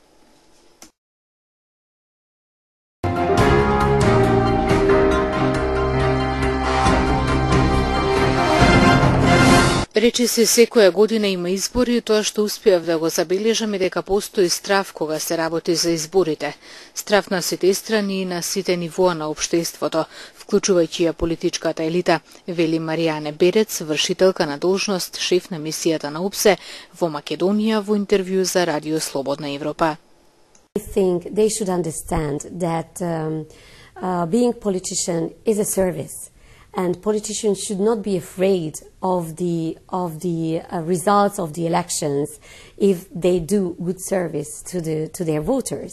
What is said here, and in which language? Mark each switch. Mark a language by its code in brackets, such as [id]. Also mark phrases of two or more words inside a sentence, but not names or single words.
[mk] Речи се секоја година има избори и тоа што успеав да го забележам е дека постои страв кога се работи за изборите. Страв на сите страни и на сите нивоа на општеството, вклучувајќи ја политичката елита, вели Маријане Берец, вршителка на должност шеф на мисијата на ОПСЕ во Македонија во интервју за Радио Слободна Европа. [en] I think they should understand that being politician is a service. And politicians should not be afraid of the results of the elections if they do good service to their voters.